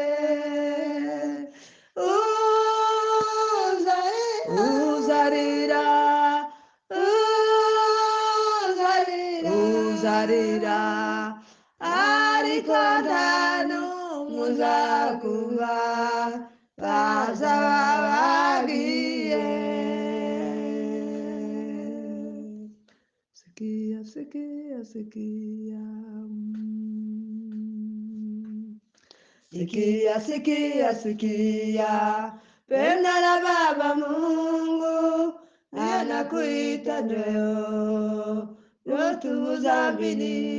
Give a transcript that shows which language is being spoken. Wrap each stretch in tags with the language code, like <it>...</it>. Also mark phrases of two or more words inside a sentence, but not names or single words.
<rw>Uzarira, uzarira, uzarira, ariko nta n'umwe uzakumva bazaba bagiye.</rw> <sw>Sikia, sikia, sikia. Sikia, sikia, sikia, penda la Baba Mungu anakuita leo, utuzamini.</sw>